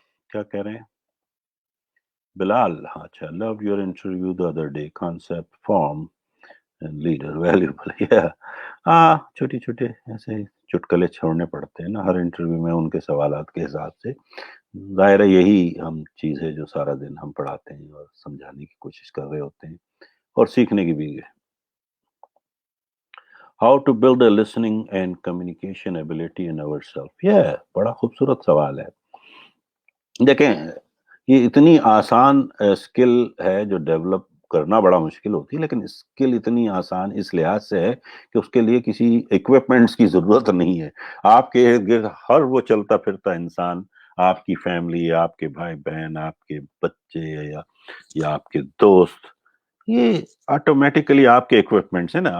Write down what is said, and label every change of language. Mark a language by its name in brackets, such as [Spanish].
[Urdu] کیا کہہ رہے ہیں بلال؟ اچھا، [English] Love your interview the other day, concept, form and leader, valuable. [Urdu] ہاں، چھوٹے چھوٹے ایسے چٹکلے چھوڑنے پڑتے ہیں نا ہر انٹرویو میں ان کے سوالات کے حساب سے. ظاہر ہے یہی ہم چیز ہے جو سارا دن ہم پڑھاتے ہیں اور سمجھانے کی کوشش کر رہے ہوتے ہیں، اور سیکھنے کی بھی. [English] How to build a listening and communication ability in ourselves. [Urdu] یہ بڑا خوبصورت سوال ہے. دیکھیں، یہ اتنی آسان اسکل ہے جو ڈیولپ کرنا بڑا مشکل ہوتی ہے، لیکن اسکل اتنی آسان اس لحاظ سے ہے کہ اس کے لیے کسی ایکوپمنٹس کی ضرورت نہیں ہے. آپ کے ارد گرد ہر وہ چلتا پھرتا انسان، آپ کی فیملی، آپ کے بھائی بہن، آپ کے بچے یا آپ کے دوست، یہ آٹومیٹیکلی آپ کے ایکوپمنٹس ہیں نا.